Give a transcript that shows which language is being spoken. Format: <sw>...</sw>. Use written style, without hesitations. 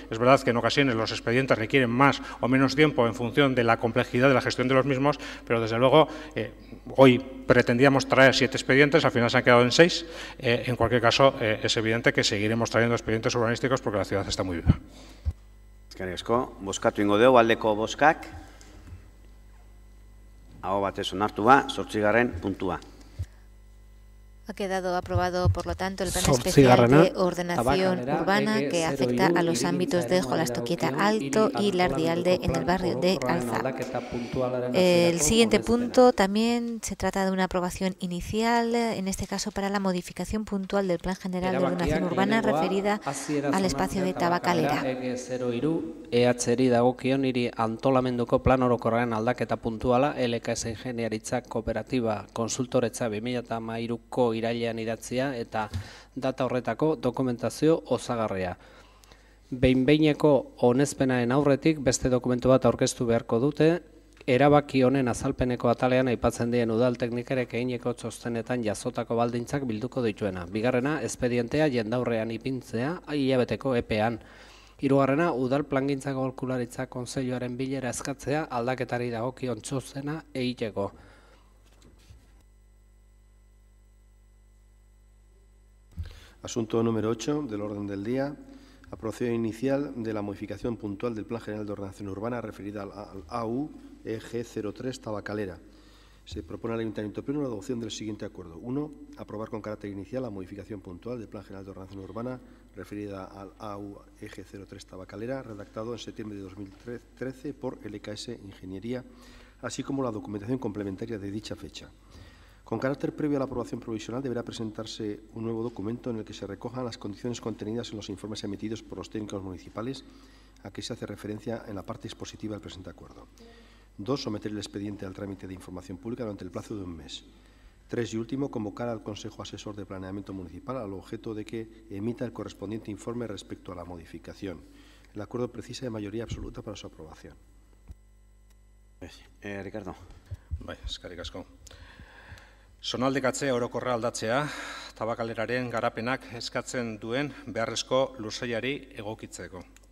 <es>Es verdad que en ocasiones los expedientes requieren más o menos tiempo en función de la complejidad de la gestión de los mismos, pero desde luego hoy pretendíamos traer 7 expedientes, al final se han quedado en 6. En cualquier caso, es evidente que seguiremos trayendo expedientes urbanísticos porque la ciudad está muy viva.</es> <eu>Eskerrik asko, bozkatu ingo dugu aldeko bozkak. Aho batez onartu ba, 8. puntua.</eu> <es>Ha quedado aprobado, por lo tanto, el plan especial de ordenación urbana que afecta a los ámbitos de Jolastoquieta Alto y Lardialde en el barrio de Alza. El siguiente punto también se trata de una aprobación inicial, en este caso para la modificación puntual del Plan General de Ordenación Urbana referida al espacio de Tabakalera.</es> <eu>EHri dagokion hiri antolamenduko plan orokorraren aldaketa puntuala LKS Ingeniaritza Kooperatiba Konsultoretza 2013ko irailean idatzia eta data horretako dokumentazio osagarria. Behin-behineko onespenaren aurretik beste dokumentu bat aurkeztu beharko dute, erabaki honen azalpeneko atalean aipatzen dien udal teknikerek egineko txostenetan jasotako baldintzak bilduko dituena. Bigarrena, espedientea jendaurrean ipintzea hilabeteko epean. Hirugarrena, udal plangintza aholkularitza kontseiluaren bilera eskatzea aldaketari dagokion txostena egiteko.</eu> <es>Asunto número 8 del orden del día. Aprobación inicial de la modificación puntual del Plan General de Ordenación Urbana referida al AU EG 03 Tabacalera. Se propone al Ayuntamiento Pleno la adopción del siguiente acuerdo. 1. Aprobar con carácter inicial la modificación puntual del Plan General de Ordenación Urbana referida al AU EG 03 Tabacalera, redactado en septiembre de 2013 por LKS Ingeniería, así como la documentación complementaria de dicha fecha. Con carácter previo a la aprobación provisional deberá presentarse un nuevo documento en el que se recojan las condiciones contenidas en los informes emitidos por los técnicos municipales a que se hace referencia en la parte expositiva del presente acuerdo. 2. Someter el expediente al trámite de información pública durante el plazo de un mes. 3. Y último, convocar al Consejo Asesor de Planeamiento Municipal al objeto de que emita el correspondiente informe respecto a la modificación. El acuerdo precisa de mayoría absoluta para su aprobación. Ricardo.</es> <eu>Bai, eskerrik asko. Zonaldekatze orokorra aldatzea, Tabakaleraren garapenak eskatzen duen beharrezko lursailari egokitzeko.</eu>